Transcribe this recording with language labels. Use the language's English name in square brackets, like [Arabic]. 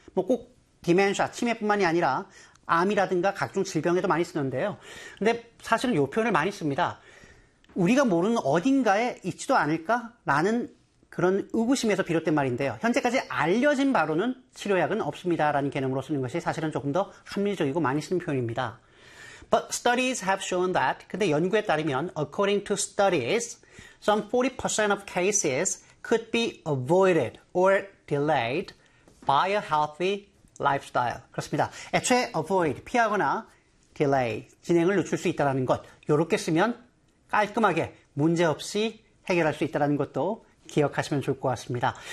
[Korean] 뭐 꼭 dementia, 치매뿐만이 아니라 암이라든가 각종 질병에도 많이 쓰는데요. 근데 사실은 요 표현을 많이 씁니다. 우리가 모르는 어딘가에 있지도 않을까? 라는 그런 의구심에서 비롯된 말인데요. 현재까지 알려진 바로는 치료약은 없습니다. 라는 개념으로 쓰는 것이 사실은 조금 더 합리적이고 많이 쓰는 표현입니다. [English] But studies have shown that, [Korean] 근데 연구에 따르면 [English] according to studies, some 40% of cases could be avoided or delayed by a healthy lifestyle. [Korean] 그렇습니다. 애초에 avoid, 피하거나 delay, 진행을 늦출 수 있다는 것. 이렇게 쓰면 깔끔하게 문제없이 해결할 수 있다는 것도 기억하시면 좋을 것 같습니다.